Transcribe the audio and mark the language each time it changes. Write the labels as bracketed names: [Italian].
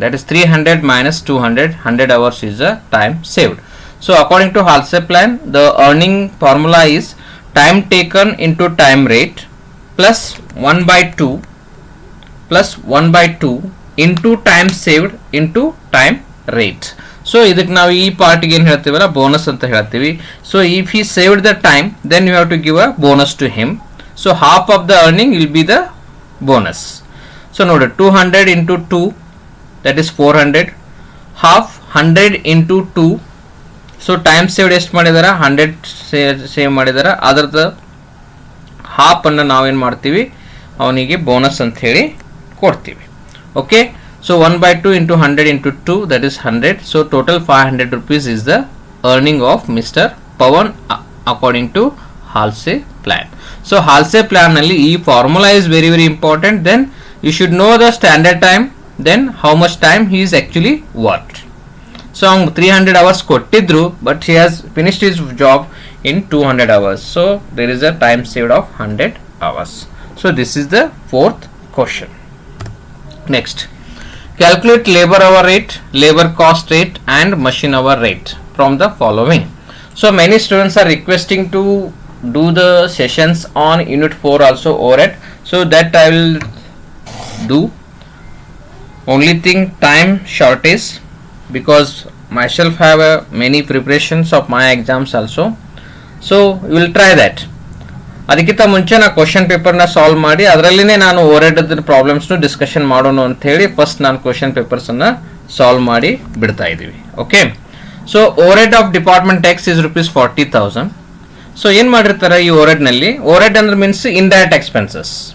[English] That is 300 minus 200. 100 hours is the time saved. So according to Halsey plan, the earning formula is time taken into time rate plus 1 by 2 plus 1 by 2 into time saved into time rate. [Kannada] So ಇದಕ್ಕೆ ನಾವು ಈ ಪಾರ್ಟಿಗೆ ಏನು ಹೇಳ್ತೀವಲ್ಲ, bonus ಅಂತ ಹೇಳ್ತೀವಿ. [English] So if he saved the time, then you have to give a bonus to him. So half of the earning will be the bonus. So [Kannada] ನೋಡಿ, [English] 200 into 2, that is 400. Half 100 into 2. So time saved [Kannada] ಎಷ್ಟು ಮಾಡಿದಾರ, 100 save ಮಾಡಿದಾರ. ಅದರದ half ಅನ್ನು ನಾವೇನು ಮಾಡ್ತೀವಿ, ಅವನಿಗೆ bonus ಅಂತ ಹೇಳಿ ಕೊಡ್ತೀವಿ. [English] Okay. So 1 by 2 into 100 into 2, that is 100. So total 500 rupees is the earning of Mr. Pawan according to Halsey plan. So Halsey plan [Kannada] nalli ee [English] formula is very very important. Then you should know the standard time, then how much time he is actually worked. So 300 hours [Kannada] kottidru, [English] but he has finished his job in 200 hours. So there is a time saved of 100 hours. So this is the 4th question. Next, calculate labor hour rate, labor cost rate and machine hour rate from the following. So many students are requesting to do the sessions on unit 4 also overhead. So that I will do. Only thing, time shortage, because myself have many preparations of my exams also. So we will try that. [Kannada] ಅದಕ್ಕಿಂತ ಮುಂಚೆ ನಾನು question ಪೇಪರ್ನ solve ಮಾಡಿ ಅದರಲ್ಲಿನೇ ನಾನು overhead ಪ್ರಾಬ್ಲಮ್ಸ್ನು discussion ಮಾಡೋಣ ಅಂತ ಹೇಳಿ first ನಾನು ಕ್ವಶನ್ ಪೇಪರ್ಸನ್ನು ಸಾಲ್ವ್ ಮಾಡಿ ಬಿಡ್ತಾ ಇದ್ದೀವಿ. [English] Okay, so overhead of department tax is ₹40,000. [Kannada] So ಏನು ಮಾಡಿರ್ತಾರೆ ಈ ಓವರ್ಹೆಡ್ನಲ್ಲಿ? ಓವರ್ಹೆಡ್ ಅಂದ್ರೆ ಮೀನ್ಸ್ ಇಂಡೈರೆಕ್ಟ್ ಎಕ್ಸ್ಪೆನ್ಸಸ್.